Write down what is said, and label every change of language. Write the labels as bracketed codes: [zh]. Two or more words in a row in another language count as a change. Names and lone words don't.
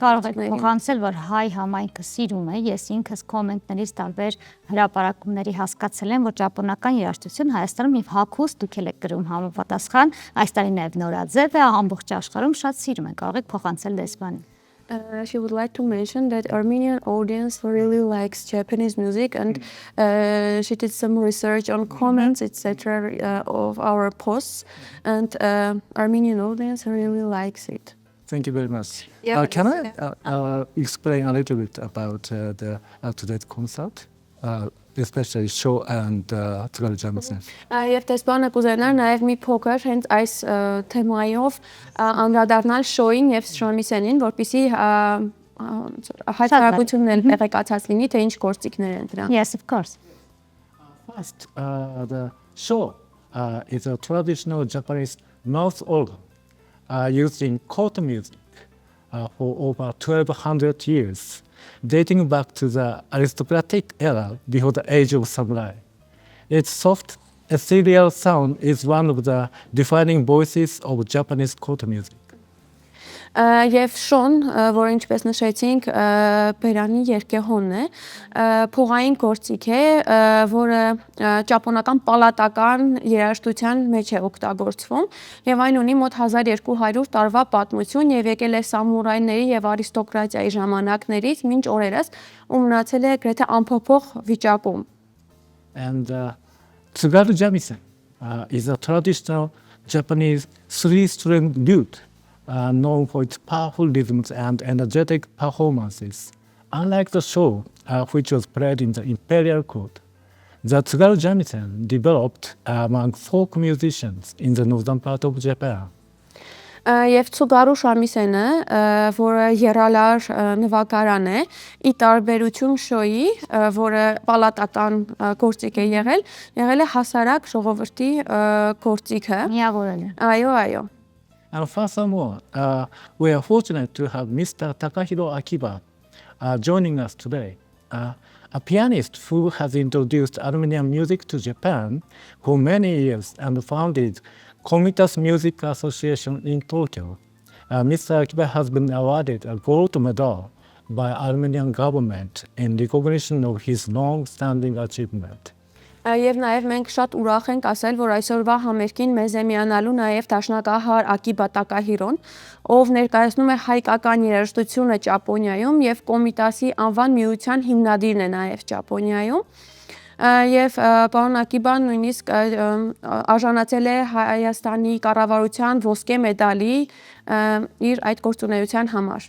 [hy] Կարող եք փոխանցել, որ հայ համայնքը սիրում է, ես ինքս կոմենտներից տարբեր հրապարակումների հասկացել եմ, որ ճապոնական երաժշտություն Հայաստանում եւ հագուստ դուք եք գրում համապատասխան, այս տարի նաեւ նորաձև է, ամբողջ աշխարհում շատ սիրում են, կարող եք փոխանցել դեսպանին։ [en] She would like to mention that Armenian audience really likes Japanese music, and she did some research on comments, etc. Of our posts, and Armenian audience really likes it. Thank you very much. Yeah, Can I explain a little bit about the today's concert, especially show and Tsugaru Jamisen? [hy] Եվ տեսփանը կուզենար նաև մի փոքր հենց այս թեմայով անդրադառնալ շոուին եւ Շամիսենին, որպեսզի հայտարարություններ տեղեկացած լինի, թե ինչ գործիքներ են դրանք։ [en] Yes, of course. First, the show is a traditional Japanese mouth organ used in court music for over 1,200 years, dating back to the aristocratic era before the age of samurai. Its soft, ethereal sound is one of the defining voices of Japanese court music. [hy] Եվ շոն, որ ինչպես նշեցինք, բերանի երկեհոնն է, փողային գործիք է, որը ճապոնական պալատական երաժշտության մեջ է օգտագործվում եւ այն ունի մոտ 1200 տարվա պատմություն եւ եկել է սամուրայների եւ արիստոկրատիայի ժամանակներից մինչ օրերս ու մնացել է գրեթե անփոփոխ վիճակում։ [en] And Tsugaru Jamisen is a traditional Japanese three-string lute known for its powerful rhythms and energetic performances. Unlike the show, which was played in the imperial court, the Tsugaru Jamisen developed among folk musicians in the northern part of Japan. [hy] Եվ Tsugaru Shamisen-ը, որը երալար նվագարան է, ի տարբերություն շոյի, որը պալատական գործիք է եղել է հասարակ ժողովրդի գործիքը։ Միավորել է։ Այո։ [en] And furthermore, we are fortunate to have Mr. Takahiro Akiba joining us today, a pianist who has introduced Armenian music to Japan for many years and founded Komitas Music Association in Tokyo. Mr. Akiba has been awarded a gold medal by Armenian government in recognition of his long-standing achievement. [hy] Եվ նաև մենք շատ ուրախ ենք ասել, որ այսօրվա համերգին մեզ է միանալու նաև դաշնակահար Ակիբա Տակահիրոն, ով ներկայացնում է հայկական երաժշտությունը Ճապոնիայում եւ Կոմիտասի անվան միության հիմնադիրն է նաև Ճապոնիայում։ Եվ պարոն Ակիբան նույնիսկ արժանացել է Հայաստանի կառավարության ոսկե մեդալի իր այդ գործունեության համար։